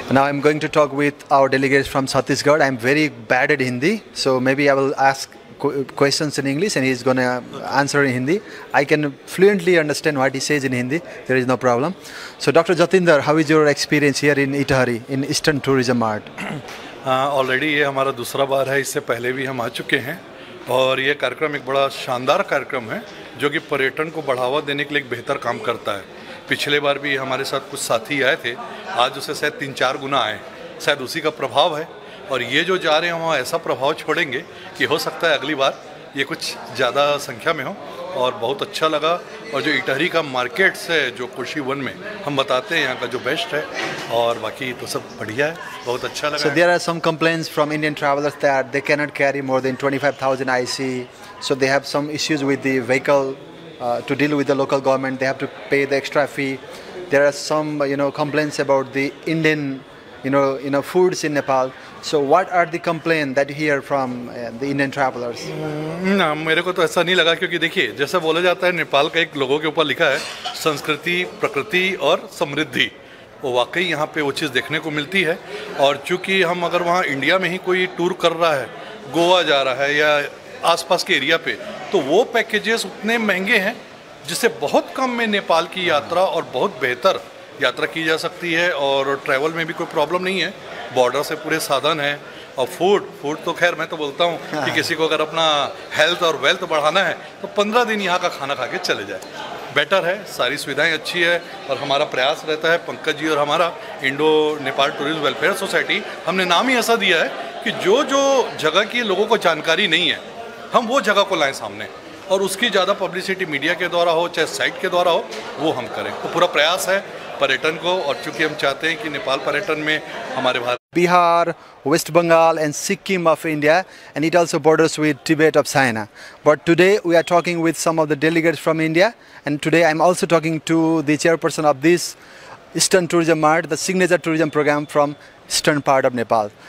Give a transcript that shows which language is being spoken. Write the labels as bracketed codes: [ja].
[en] Now I'm going to talk with our delegates from Chhattisgarh. I'm very bad at Hindi, so maybe I will ask questions in English and he's going to answer in Hindi. I can fluently understand what he says in Hindi, there is no problem. So Dr. Jatinder, how is your experience here in Itahari, in Eastern Tourism Mart? [hi] Already ये हमारा दूसरा बार है, इससे पहले भी हम आ चुके हैं और ये कार्यक्रम एक बड़ा शानदार कार्यक्रम है जो कि पर्यटन को बढ़ावा देने के लिए एक बेहतर काम करता है। पिछले बार भी हमारे साथ कुछ साथी आए थे, आज उससे शायद 3-4 गुना आए, शायद उसी का प्रभाव है और ये जो जा रहे हैं वहाँ ऐसा प्रभाव छोड़ेंगे कि हो सकता है अगली बार ये कुछ ज़्यादा संख्या में हो और बहुत अच्छा लगा। और जो इटहरी का मार्केट्स है जो कुर्शी वन में हम बताते हैं यहाँ का जो बेस्ट है और बाकी तो सब बढ़िया है, बहुत अच्छा लगा। [en] So there are some complaints from Indian travelers that they cannot carry more than 25,000 IC, so they have some issues with the vehicle to deal with the local government. They have to pay the extra fee. There are some complaints about the Indian foods in Nepal. So what are the complaints that you hear from the Indian travelers? [hi] ना मेरे को तो ऐसा नहीं लगा क्योंकि देखिए जैसा बोला जाता है नेपाल का एक लोगों के ऊपर लिखा है संस्कृति, प्रकृति और समृद्धि, वो वाकई यहाँ पे वो चीज़ देखने को मिलती है। और चूँकि हम अगर वहाँ इंडिया में ही कोई टूर कर रहा है, गोवा जा रहा है या आसपास के एरिया पे, तो वो पैकेजेस उतने महंगे हैं जिससे बहुत कम में नेपाल की यात्रा और बहुत बेहतर यात्रा की जा सकती है और ट्रैवल में भी कोई प्रॉब्लम नहीं है, बॉर्डर से पूरे साधन है। और फूड तो खैर मैं तो बोलता हूँ कि किसी को अगर अपना हेल्थ और वेल्थ बढ़ाना है तो 15 दिन यहाँ का खाना खा के चले जाए, बेटर है, सारी सुविधाएं अच्छी है। और हमारा प्रयास रहता है, पंकज जी और हमारा Indo Nepal tourism welfare society, हमने नाम ही ऐसा दिया है कि जो जो जगह की लोगों को जानकारी नहीं है हम वो जगह को लाएं सामने और उसकी ज़्यादा पब्लिसिटी मीडिया के द्वारा हो चाहे साइट के द्वारा हो वो हम करें। तो पूरा प्रयास है पर्यटन को, और चूँकि हम चाहते हैं कि नेपाल पर्यटन में हमारे Bharat [en] Bihar, West Bengal and Sikkim of India, and it also borders with Tibet of China. But today we are talking with some of the delegates from India, and today I'm also talking to the chairperson of this Eastern Tourism Mart, the signature tourism program from eastern part of Nepal.